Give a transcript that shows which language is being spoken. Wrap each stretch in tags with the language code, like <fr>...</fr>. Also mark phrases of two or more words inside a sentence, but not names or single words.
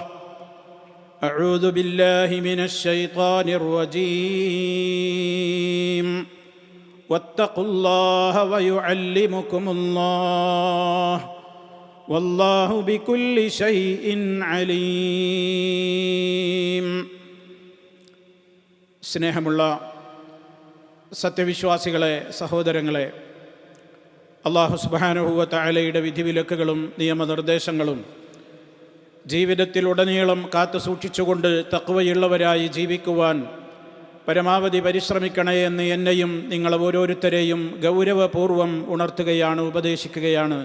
<ar>أعوذ بالله من الشيطان الرجيم. واتقوا الله ويعلمكم الله والله بكل شيء عليم.</ar> <ml>സ്നേഹമുള്ള സത്യവിശ്വാസികളെ, സഹോദരങ്ങളെ, അല്ലാഹു</ml> <ar>سبحانه وتعالى</ar> <ml>വിധിവിലക്കുകളും നിയമനിർദ്ദേശങ്ങളും ജീവിതത്തിലുടനീളം കാത്തു സൂക്ഷിച്ചുകൊണ്ട് തഖ്വയുള്ളവരായി ജീവിക്കുവാൻ പരമാവധി പരിശ്രമിക്കണേ എന്ന് എന്നെയും നിങ്ങൾ ഓരോരുത്തരെയും ഗൗരവപൂർവ്വം ഉണർത്തുകയാണ്, ഉപദേശിക്കുകയാണ്.</ml>